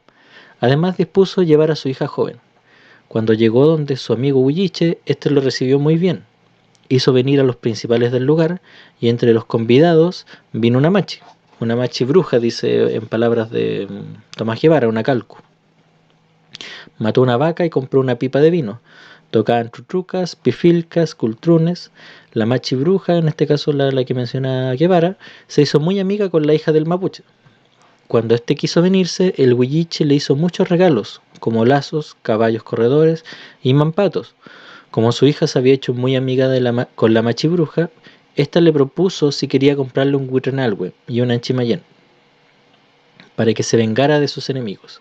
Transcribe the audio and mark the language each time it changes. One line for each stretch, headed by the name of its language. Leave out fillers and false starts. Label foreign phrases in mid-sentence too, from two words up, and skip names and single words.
Spanish: Además dispuso llevar a su hija joven. Cuando llegó donde su amigo Huilliche, éste lo recibió muy bien. Hizo venir a los principales del lugar y entre los convidados vino una machi bruja, dice en palabras de Tomás Guevara, una calcu. Mató una vaca y compró una pipa de vino. Tocaban trutrucas, pifilcas, cultrunes. La machi bruja, en este caso la que menciona Guevara, se hizo muy amiga con la hija del mapuche. Cuando éste quiso venirse, el huilliche le hizo muchos regalos, como lazos, caballos corredores y mampatos. Como su hija se había hecho muy amiga con la machi bruja, ésta le propuso si quería comprarle un Huitranalhue y un Anchimayén, para que se vengara de sus enemigos.